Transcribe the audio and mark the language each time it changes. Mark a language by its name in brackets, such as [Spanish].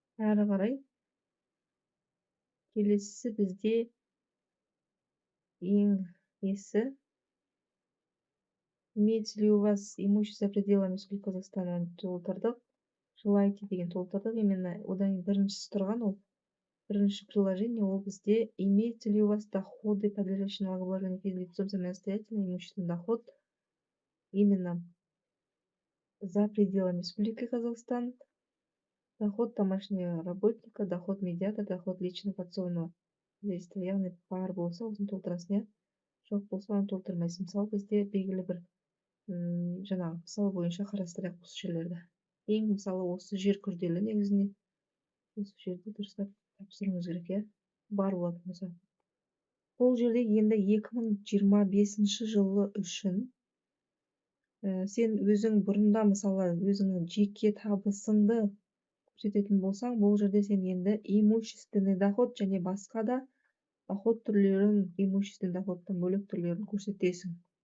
[Kazakh] Әрі қарай келесі бізде ең есі [Russian] имеется ли у вас имущество за пределами Республики Казахстана [Kazakh] толтырдық. Желаете деген толтырдық. Именно одан біріншісі тұрған, ол бірінші приложение, ол бізде [Russian] имеется ли у вас доходы, подлежащие налогообложению физлицом самостоятельно, имущественный доход именно за пределами Республики Казахстан, доход домашнего работника, доход медиатора, доход лично подсобного действия. [Kazakh] Яғни бар болса, осын толтырасың, иә. Жоқ болса, оны толтырмайсың. Мысалы бізде белгілі бір жаңағы мысалы бойынша қарастырайық осы жерлерді. Ең мысалы осы жер күрделі, негізінде осы жерде дұрыстап тапсыруыңыз керек, иә. Бар болатын болса. Бұл жерде енді 2025 жылы үшін сен өзің бұрында мысалы өзіңнің жеке табысыңды көрсететін болсаң, бұл жерде сен енді имущественный доход және басқа да доход түрлерін, имущественный доходтан бөлек түрлерін көрсетесің.